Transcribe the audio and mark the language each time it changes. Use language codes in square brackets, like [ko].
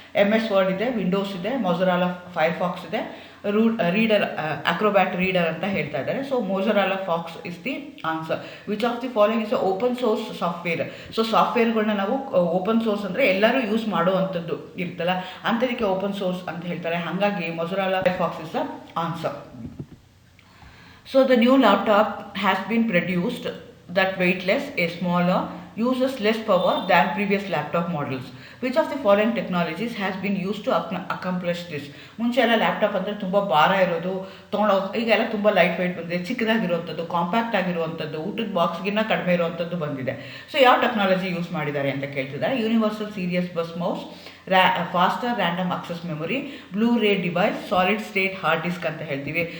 [kn] MS word ಇದೆ, Windows ಇದೆ, ಮೊಜೊರಾಲಾ Firefox ಇದೆ, ರೀಡರ್ ಅಕ್ರೋಬ್ಯಾಟ್ ರೀಡರ್ ಅಂತ ಹೇಳ್ತಾ ಇದ್ದಾರೆ. [en] So Mozilla fox is the answer. Which of the following is open source software. [kn] So ಸಾಫ್ಟ್ವೇರ್ಗಳನ್ನ ನಾವು ಓಪನ್ ಸೋರ್ಸ್ ಅಂದರೆ ಎಲ್ಲರೂ ಯೂಸ್ ಮಾಡುವಂಥದ್ದು ಇರ್ತಲ್ಲ, ಅಂಥದಕ್ಕೆ ಓಪನ್ ಸೋರ್ಸ್ ಅಂತ ಹೇಳ್ತಾರೆ. [en] ಹಾಗಾಗಿ Mozilla fox is the answer. So the new laptop has been produced that weightless, a smaller, uses less power than previous laptop models. Which of the following technologies has been used to accomplish this? [kn] ಮುಂಚೆ ಎಲ್ಲ laptop ಅಂದರೆ ತುಂಬ ಭಾರ ಇರೋದು, ತೊಗೊಂಡೋಗಿ, ಈಗೆಲ್ಲ ತುಂಬ light weight ಬಂದಿದೆ, ಚಿಕ್ಕದಾಗಿರುವಂಥದ್ದು, ಕಾಂಪ್ಯಾಕ್ಟ್ ಆಗಿರುವಂಥದ್ದು, ಊಟದ ಬಾಕ್ಸ್ಗಿನ್ನ ಕಡಿಮೆ ಇರುವಂಥದ್ದು ಬಂದಿದೆ. ಸೊ ಯಾವ ಟೆಕ್ನಾಲಜಿ ಯೂಸ್ ಮಾಡಿದ್ದಾರೆ ಅಂತ ಕೇಳ್ತಿದ್ದಾರೆ. Universal serious bus mouse, faster random access memory, blue ರೇ device, solid state hard disk ಅಂತ ಹೇಳ್ತೀವಿ.